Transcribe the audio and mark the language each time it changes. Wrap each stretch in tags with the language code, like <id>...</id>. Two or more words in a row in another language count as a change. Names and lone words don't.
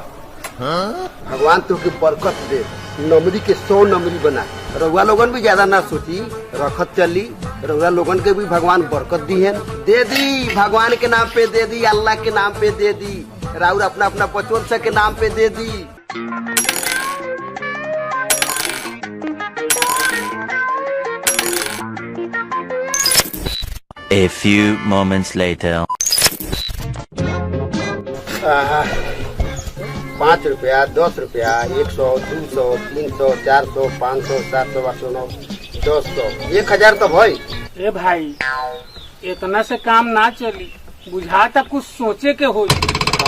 <bho>भगवान तुके बरकत दे, नमरी के 100 नमरी बना। रउआ लोगन भी ज्यादा ना सोची, रखत चली। रउआ लोगन के भी भगवान बरकत दी है, दे दी। भगवान के नाम पे दे दी, अल्लाह के नाम पे दे दी, राउर अपना अपना बचवन से के नाम पे दे दी।</bho> <en>A few moments later.</en> <bho>5 रुपया, 10 रुपया, 100, 200, 300, 400, 500, 700, 800, 900, 1000, 1000 तो भाई। ए भाई इतना से काम ना चली, बुझाता कुछ सोचे के हो।</bho>